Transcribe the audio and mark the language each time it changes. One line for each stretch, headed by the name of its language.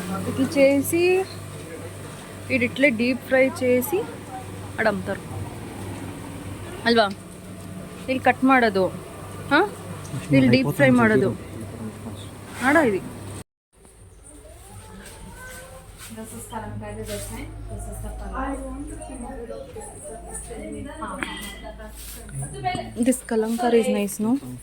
Telugu: ఇట్లా చేసి ఇది ఇట్లే డీప్ ఫ్రై చేసి
Kannada: ಅಡ ಅಮ್ತಾರೆ ಅಲ್ವಾ? ಇಲ್ಲಿ ಕಟ್ ಮಾಡೋದು, ಹಾಂ, ಇಲ್ಲಿ ಡೀಪ್ ಫ್ರೈ ಮಾಡೋದು. ಆಡ ಇದು
English: This is Kalamkari design. This is the color. This Kalamkari is nice, no?